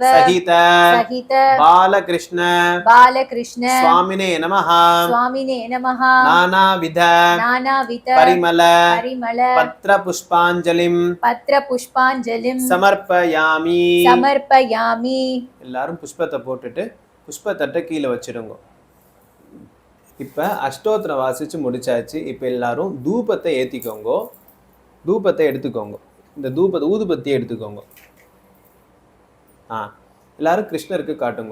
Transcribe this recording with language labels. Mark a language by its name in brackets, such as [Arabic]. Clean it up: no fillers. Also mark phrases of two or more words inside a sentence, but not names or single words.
[Sanskrit] सहित सहित बालकृष्ण बालकृष्ण स्वामिने नमः स्वामिने नमः नानाविध नानाविध परिमल परिमल पत्रपुष्पाञ्जलिं पत्रपुष्पाञ्जलिं समर्पयामि समर्पयामि [Tamil] எல்லாரும் புஷ்பத்தை போட்டுட்டு புஷ்பத்தட்டை கீழே வச்சிடுங்க. இப்போ அஷ்டோத்திர வாசிச்சு முடிச்சாச்சு. இப்போ எல்லாரும் தூபத்தை ஏற்றிக்கோங்க. தூபத்தை எடுத்துக்கோங்க. இந்த ஊதுபத்தியை எடுத்துக்கோங்க. எல்லாரும் கிருஷ்ணருக்கு காட்டுங்க.